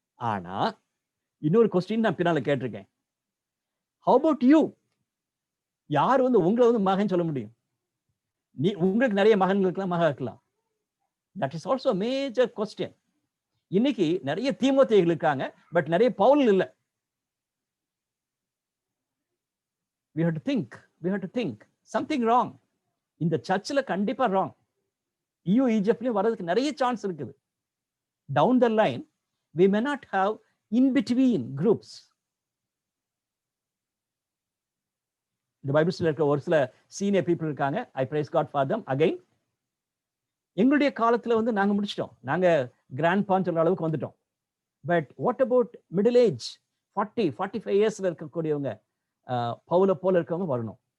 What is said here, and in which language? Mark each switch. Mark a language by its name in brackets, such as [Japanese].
[Tamil] ஆனா இன்னொரு கொஸ்டின் நான் பின்னால கேட்டிருக்கேன், [English] how about you? [Tamil] யார் வந்து உங்களை வந்து மகன் சொல்ல முடியும்? நீ உங்களுக்கு நிறைய மகன்கள் இருக்கலாம், மகன் இருக்கலாம். [English] That is also major question. [Tamil] இன்னைக்கு நிறைய தீமோத்தேயுகள் இருக்காங்க, பட் நிறைய பவுல் இல்லை. [English] we have to think something wrong. [Tamil] இந்த சர்ச்சில் கண்டிப்பா ராங். EU ஈஜிப்ட்லயும் வர்றதுக்கு நிறைய சான்ஸ் இருக்குது. [English] Down the line we may not have in between groups. [Tamil] இந்த பைபிள்ஸ்ல இருக்க ஒரு சில சீனியர் பீப்புள் இருக்காங்க, [English] I praise God for them. [Tamil] Again, எங்களுடைய காலத்துல வந்து நாங்க முடிச்சிட்டோம், நாங்க கிராண்ட் பான்னு சொல்ற அளவுக்கு வந்துட்டோம். [English] but what about middle age 40-45 இயர்ஸ்ல [Tamil] இருக்கக்கூடியவங்க, பவுல போல இருக்கவங்க வரணும்.